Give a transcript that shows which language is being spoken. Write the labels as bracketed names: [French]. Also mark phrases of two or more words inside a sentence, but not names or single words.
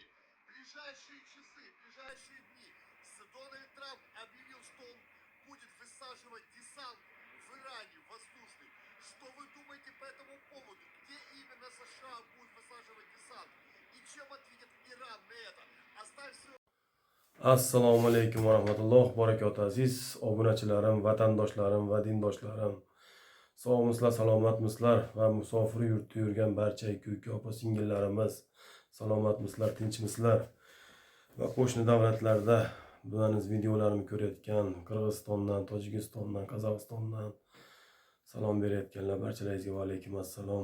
[Russian] Ближайшие часы, ближайшие дни. Дональд Трамп объявил, что он будет высаживать десант в Иране, воздушный. Что вы думаете по этому поводу? Где именно США будет высаживать десант? И чем ответит Иран на это? Оставь свой... [Uzbek] Assalomu alaykum va rahmatullohi barakatuh. Aziz obunachilarim, vatandoshlarim va dindoshlarim. Sog'misizlar, salomatmisizlar va musofir yurtda yurgan barcha aka opa singillarimiz salomatmisizlar, tinchmisizlar va qo'shni davlatlarda bularning videolarimni ko'rayotgan Qirg'izistondan, Tojikistondan, Qozog'istondan salom berayotganlar barchalaringizga va alaykum assalom.